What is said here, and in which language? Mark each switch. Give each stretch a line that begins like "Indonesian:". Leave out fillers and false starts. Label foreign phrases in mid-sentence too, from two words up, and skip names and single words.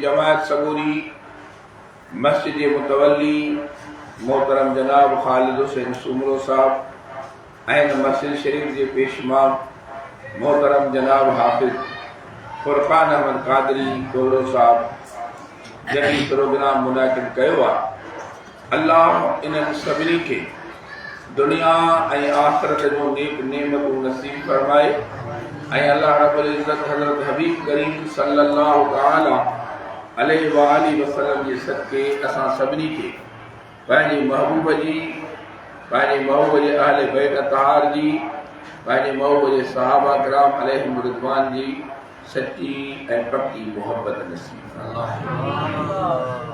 Sindhi: जमायत सबूरी मस्जिद जे मुतवल्ली मोहतरम जनाब ख़ालिद हुसैन सुमरो साहब ऐं हिन मस्जिद शरीफ़ जे पेशमाम मोहतरम जनाब हाफ़िज़ फ़ुरक़ान अहमद क़ादरी कोरो साहब जॾहिं प्रोग्राम मुनाक़िद कयो आहे, अल्लाह इन्हनि सभिनी खे दुनिया ऐं आख़िरत जो नेक नेमतूं नसीब फरमाए ऐं
Arabic: الله رب العزة
Sindhi: हज़रत हबीब करीम
Arabic: صلى الله تعالى عليه وآله وسلم
Sindhi: जे सदके असां सभिनी खे पंहिंजे महबूब जी, पंहिंजे महबूब जे अहले बैत तहार जी, पंहिंजे महबूब जे सहाबा किराम
Arabic: عليهم الرضوان
Sindhi: जी सच्ची ऐं पक्की मोहब्बत नसीब फरमाए।